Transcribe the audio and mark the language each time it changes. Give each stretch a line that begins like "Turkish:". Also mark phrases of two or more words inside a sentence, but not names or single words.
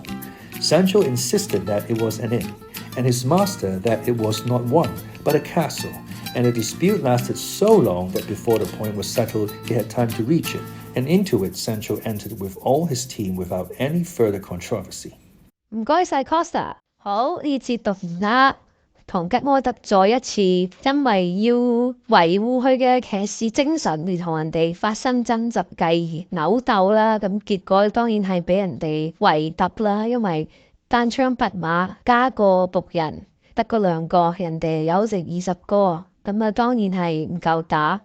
English: Sancho insisted that it was an inn, and his master that it was not one, but a castle, and the dispute lasted so long that before the point was settled he had time to reach it, and into it Sancho entered with all his team without any further controversy.
Cantonese: 唔該晒 Costa， 好，呢節讀完啦。唐吉訶德再一次因為要維護佢嘅騎士精神而同人哋發生爭執，繼而扭鬥啦。咁結果當然係俾人哋圍揼啦，因為單槍匹馬加個僕人得嗰2個，人哋有成20個，咁啊當然係唔夠打。